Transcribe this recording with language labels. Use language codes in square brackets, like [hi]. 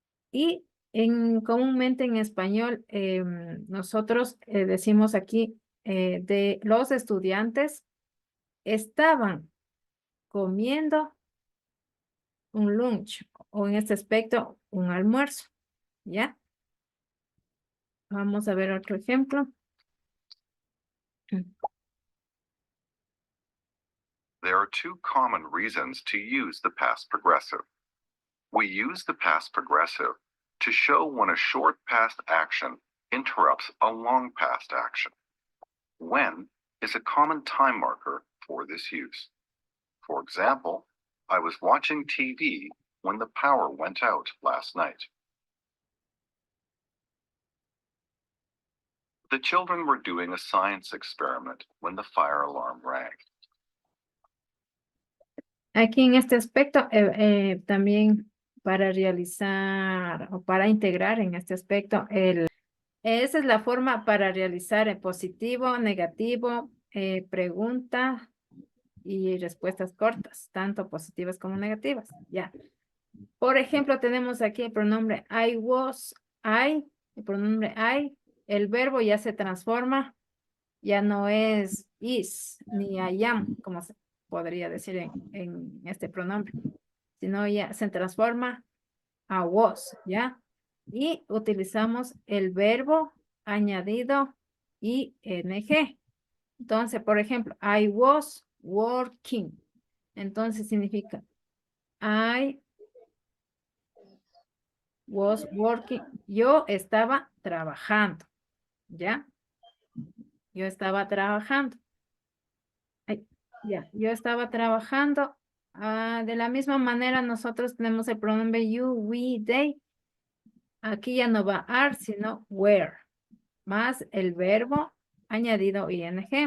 [es] Y comúnmente en español nosotros decimos aquí de los estudiantes estaban comiendo un lunch o en este aspecto un almuerzo, ¿ya? Vamos a ver otro ejemplo. [en] There are two common reasons to use the past progressive. We use the past progressive to show when a short past action interrupts a long past action. When is a common time marker for this use. For example, I was watching TV when the power went out last night. The children were doing a science experiment when the fire alarm rang. [es] Aquí en este aspecto también para realizar o para integrar en este aspecto esa es la forma para realizar el positivo, negativo, pregunta y respuestas cortas, tanto positivas como negativas, ya. Por ejemplo, tenemos aquí el pronombre [en] I was, [es] I, el pronombre I, el verbo ya se transforma, ya no es [en] is [es] ni [en] I am, [es] como se podría decir en este pronombre, sino ya se transforma a [en] was, [es] ¿ya? Y utilizamos el verbo añadido ing. Entonces, por ejemplo, [en] I was working. [es] Entonces significa [en] I was working. [es] Yo estaba trabajando, ¿ya? Yo estaba trabajando. Ay, ya, yo estaba trabajando. De la misma manera, nosotros tenemos el pronombre you, we, they. Aquí ya no va are, sino were, más el verbo añadido ing.